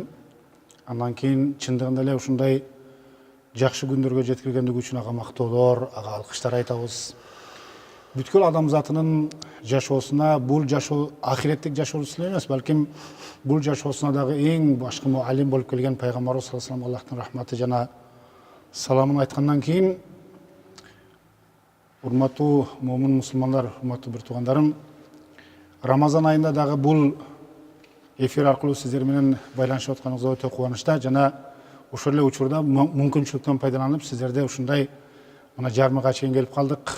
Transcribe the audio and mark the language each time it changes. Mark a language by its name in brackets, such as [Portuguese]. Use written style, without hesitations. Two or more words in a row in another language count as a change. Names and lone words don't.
[Kyrgyz] Андан кийин чындыгында эле ушундай жакшы күндөргө жеткиргендиги үчүн ага мактоолор, ага алкыштар айтабыз. Бүткүл адамзатынын жашоосуна, бул жашоо ахиреттик жашоосу эле эмес, балким бул жашоосуна дагы эң башкы муаллим болуп келген пайгамбарыбыз [Arabic] صلى الله عليه وسلم [Kyrgyz] Аллахтын рахматы жана саламын айткандан кийин, урматтуу момун мусулмандар, урматтуу бир туугандарым, Рамазан айында дагы бул эфир аркылуу сиздер менен байланышып атканыбызга өтө кубанычта жана ошол эле учурда мүмкүнчүлүктөн пайдаланып сиздерде ушундай мына жармыга чейин келип калдык.